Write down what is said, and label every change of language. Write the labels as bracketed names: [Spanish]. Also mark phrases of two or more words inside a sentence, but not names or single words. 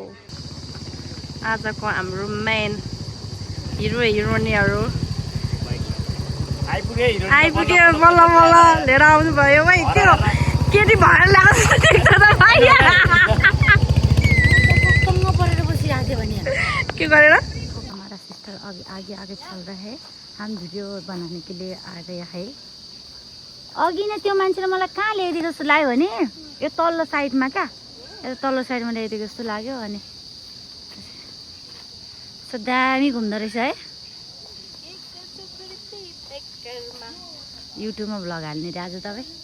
[Nepali] आजको हाम्रो मेन हिरोइनहरू आइपुगे बल्ल बल्ल लिएर आउनु भयो। भाइ त्यो केटी भएर ल्याएको जस्तो देख्छ त भाइ। के गरेर [Hindi] हमारा सिस्टर अभी आगे आगे चल रहा है। हम भिडियो बनाने के लिए आ रहे हैं। [Nepali] अघि नै त्यो मान्छेले मलाई कहाँ ल्याइदिएको जस्तो लाग्यो भने यो तल्लो साइडमा क्या, यो तल्लो साइडमा ल्याइदिएको जस्तो लाग्यो। अनि सो दामी घुम्दो रहेछ है। युट्युबमा भ्लग हाल्ने रे आज तपाईँ।